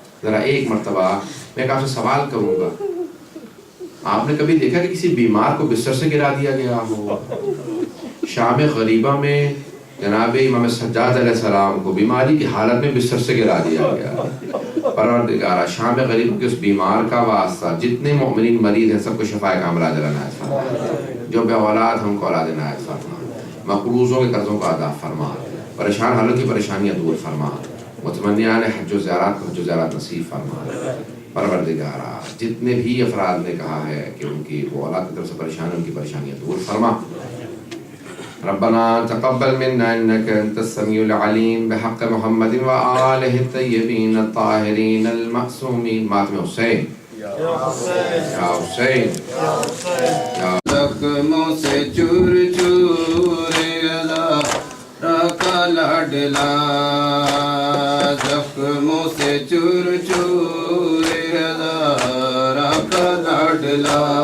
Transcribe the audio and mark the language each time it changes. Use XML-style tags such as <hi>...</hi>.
<ur>ذرا ایک مرتبہ میں آپ سے سوال کروں گا، آپ نے کبھی دیکھا کہ کسی بیمار کو بستر سے گرا دیا گیا ہو؟ شام غریبہ میں جناب امام سجاد علیہ السلام کو بیماری کی حالت میں بستر سے گرا دیا گیا. پروردگارا شام غریب کے اس بیمار کا واسطہ جتنے مومنین مریض ہیں سب کو شفاء کاملہ عجل عنایت فرما. جو بے اولاد ہم کو اولاد عنایت فرما. مقروضوں کے قرضوں کا ادا فرما. پریشان حالوں کی پریشانیاں دور فرما. متمنیان حج و زیارات کو حج و زیارات نصیب فرما. پروردگارا جتنے بھی افراد نے کہا ہے کہ ان کی وہ اولاد کی طرف سے پریشان ان کی پریشانیاں دور فرما.</ur> <ar>ربنا تقبل منا انك انت السميع العليم بحق محمد وآله الطيبين الطاهرين المعصومين.</ar> <ur>ماتم حسین یا حسین زخموں سے چور چور ادا رکھا لاڈلا، زخموں سے چور چور ادا رکھا لاڈلا،</ur>